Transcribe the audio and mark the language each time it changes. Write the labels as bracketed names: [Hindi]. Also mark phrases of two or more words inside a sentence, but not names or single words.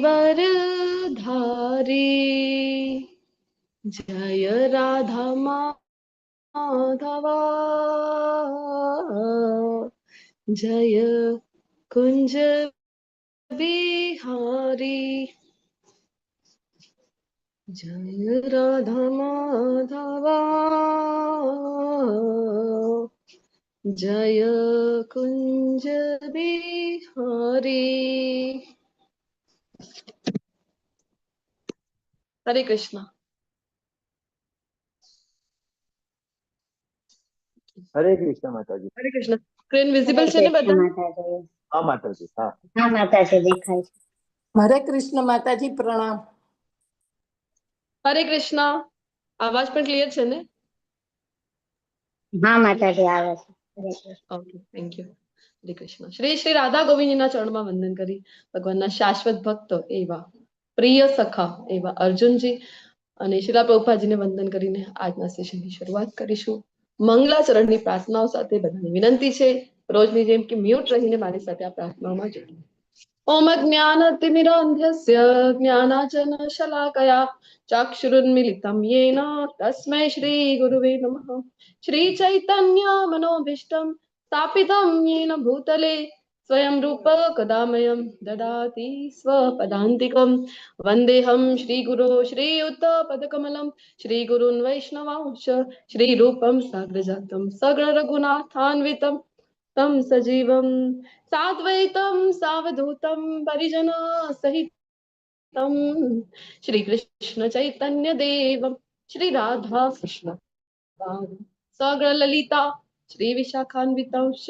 [Hindi] गिरिवरधारी जय राधा माधवा जय कुंज बिहारी जय राधा माधवा जय कुंज बिहारी। हरे कृष्ण। हरे कृष्ण माताजी। [Gujarati] हरे कृष्ण। [English] screen visible [Gujarati] છે ને બધા? હા માતાજી, હા હા માતાજી દેખાય છે. હરે કૃષ્ણ માતાજી, પ્રણામ. હરે કૃષ્ણ. આવાજ પણ ક્લિયર છે ને? હા માતાજી આવે છે. ઓકે, [English] thank you. [Gujarati] હરે કૃષ્ણ. શ્રી શ્રી રાધા ગોવિંદજીના ચરણમાં વંદન કરી ભગવાનના શાશ્વત ભક્તો એવા પ્રિય સખા એવા અર્જુનજી અને શિલા પ્રભુપાદજીને વંદન કરીને આજના સેશનની શરૂઆત કરીશું. મંગલાચરણની પ્રાર્થનાઓ સાથે બધાની વિનંતી છે રોજની જેમ કે મ્યુટ રહીને મારી સાથે આ પ્રાર્થનાઓમાં જોડાઓ. [Sanskrit] ओम ज्ञानतिमिरांधस्य ज्ञानाजनशलाकया चाक्षुरुन्मिलितं येन तस्मै श्रीगुरुवे नमः। श्रीचैतन्य मनोभीष्टं स्थापितं येन भूतले स्वयं रूप कदामयं ददाति स्वपदान्तिकं वन्देऽहं श्रीगुरो श्रीयुतपदकमलं श्रीगुरून् वैष्णवांश्च श्रीरूपं साग्रजातं सगणरघुनाथान्वितं तं सजीवं साद्वैतं सावधूतं परिजन सहितं श्री कृष्ण चैतन्य देवं श्री राधा कृष्ण सगण ललिता श्री विशाखान्वितंश।